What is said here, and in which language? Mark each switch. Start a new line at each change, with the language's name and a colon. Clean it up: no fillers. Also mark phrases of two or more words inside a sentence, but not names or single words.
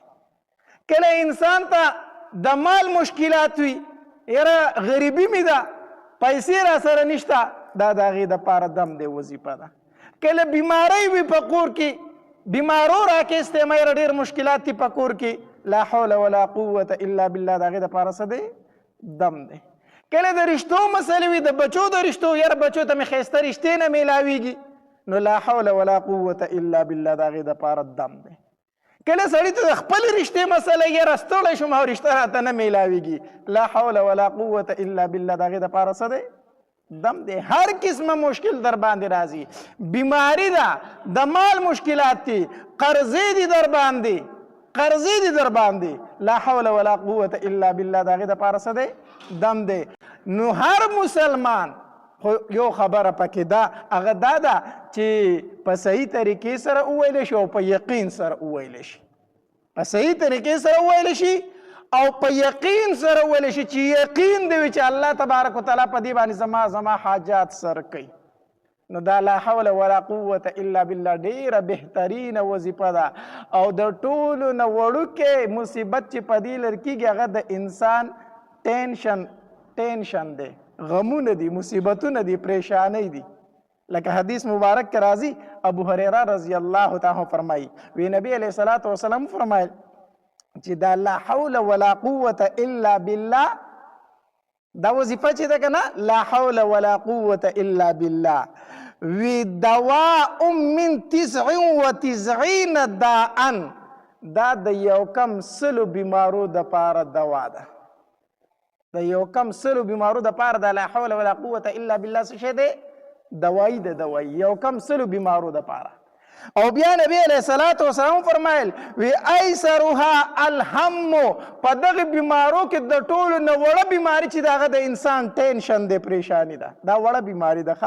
Pashto: کله انسان ته د مال مشکلات وي، یاره غریبي مې ده، پیسې را سره نشته، دا د هغې دپاره دم دی، وظیفه ده. کله بیماری وي په کور کې، بیمارو راکېستی مه یاره ډېر مشکلات دي په کور کې،
Arabic: لا حول ولا قوة الا بالله،
Pashto: د هغې دپاره څه دی؟ دم دی. کله د رشتو مسلې وي، د بچو د رشتو، یاره بچو ته مې ښایسته رشتې نه میلاویږي، نو
Arabic: لا حول ولا قوة الا بالله،
Pashto: د هغې دپاره دم دی. کله سړي ته د خپل رشتې مسله یاره ستړی شوم او رشته راته نه میلاویږي،
Arabic: لا حول ولا قوة الا بالله،
Pashto: د هغې دپاره څه دی؟ دم دی. هر قسمه مشکل در باندې راځي، بیماری ده، د مال مشکلات دي، قرضې دي در باندې، قرضې دي در باندې،
Arabic: لا حول ولا قوة الا بالله،
Pashto: د هغې دپاره څه دی؟ دم دی. نو هر مسلمان خو یو خبره پکې دا هغه دا ده چې په صحیح طریقې سره وویلی شي او په یقین سره وویلی شي. په صحیح طریقې سره وویلی شي او په یقین سره وویلی شي چې یقین دی چې
Arabic: الله تبارک وتعالی
Pashto: په دې باندې زما حاجات سر کوي. نو دا
Arabic: لا حول ولا قوة الا بالله
Pashto: ډیره بهترینه وظیفه ده او د ټولو نه وړوکی مصیبت چې په دې لر کېږي هغه د انسان ټینشن دی، غمونه دي، مصیبتونه دي، پریشانی دي. لکه حدیث مبارک کې راځي ابو هریره
Arabic: رضی الله تعالی
Pashto: فرمایي وی نبی
Arabic: علیه الصلاة والسلام
Pashto: فرمایل چې دا
Arabic: لا حول ولا قوة الا بالله
Pashto: دا وظیفه چې ده که نه
Arabic: لا حول ولا قوة الا بالله
Pashto: وی
Arabic: دواء من 99 داء
Pashto: دا د یو کم سلو بیمارو د پاره دوا ده. د یو کم سلو بیمارو د پاره د
Arabic: لا حول ولا قوة الا بالله
Pashto: څه شی دی؟ دوايي د دوايي یو کم سلو بیمارو د پاره. او بیا نبی
Arabic: علیہ الصلوۃ والسلام
Pashto: فرمایل وی
Arabic: ایسرها الهم
Pashto: په دغه بیمارو کې د ټولو نه وړه بیماری چې دغه د انسان ټینشن دی، پریشانی ده، دا وړه بیماری ده.